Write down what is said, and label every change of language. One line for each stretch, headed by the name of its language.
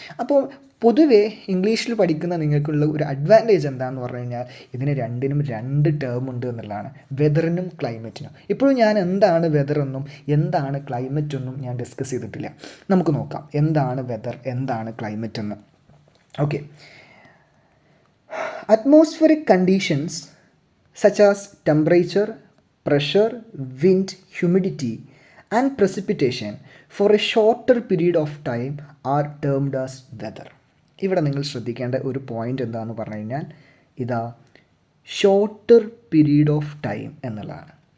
Malayalam: അപ്പോൾ പൊതുവേ ഇംഗ്ലീഷിൽ പഠിക്കുന്ന നിങ്ങൾക്കുള്ള ഒരു അഡ്വാൻറ്റേജ് എന്താണെന്ന് പറഞ്ഞു കഴിഞ്ഞാൽ ഇതിന് രണ്ടിനും 2 ടേം ഉണ്ട് എന്നുള്ളതാണ്, വെതറിനും ക്ലൈമറ്റിനും. ഇപ്പോഴും ഞാൻ എന്താണ് വെതർ എന്നും എന്താണ് ക്ലൈമറ്റ് എന്നും ഞാൻ ഡിസ്കസ് ചെയ്തിട്ടില്ല. നമുക്ക് നോക്കാം എന്താണ് വെതർ, എന്താണ് ക്ലൈമറ്റ് എന്ന്.
English: Okay, atmospheric conditions such as temperature, pressure, wind, humidity and precipitation for a shorter period of time are termed as weather.
Malayalam: ഇവിടെ നിങ്ങൾ ശ്രദ്ധിക്കേണ്ട ഒരു പോയിൻ്റ് എന്താണെന്ന് പറഞ്ഞു കഴിഞ്ഞാൽ ഇതാ ഷോർട്ടർ പീരീഡ് ഓഫ് ടൈം എന്നുള്ളതാണ്.